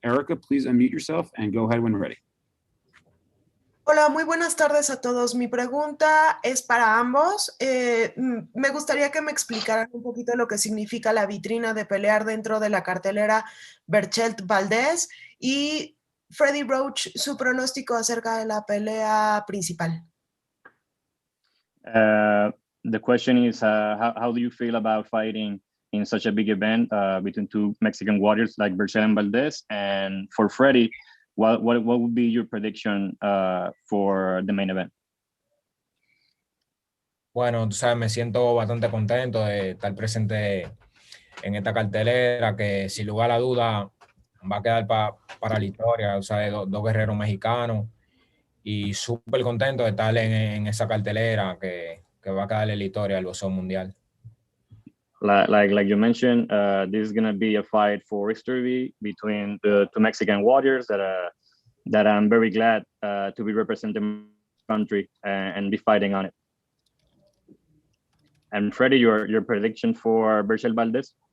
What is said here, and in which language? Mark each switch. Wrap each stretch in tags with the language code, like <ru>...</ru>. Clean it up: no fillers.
<en>Erica, please unmute yourself and go ahead when ready.</en> <es>Hola, muy buenas tardes a todos. Mi pregunta es para ambos. Me gustaría que me explicaran un poquito lo que significa la vitrina de pelear dentro de la cartelera Berchelt Valdez y Freddie Roach, su pronóstico acerca de la pelea principal.</es> <en>The question is, how do you feel about fighting in such a big event between two Mexican warriors like Berchelt and Valdez? And for Freddie, what would be your prediction for the main event?</en> <es>Bueno, tú sabes, me siento bastante contento de estar presente en esta cartelera que sin lugar a duda va a quedar para la historia. O sea, dos guerreros mexicanos y súper contento de estar en esa cartelera que va a quedar en la historia del boxeo mundial.</es> <en>Like you mentioned, this is going to be a fight for history between the two Mexican warriors that I'm very glad to be representing my country and be fighting on it. And Freddie, your prediction for Berchelt Valdez?</en>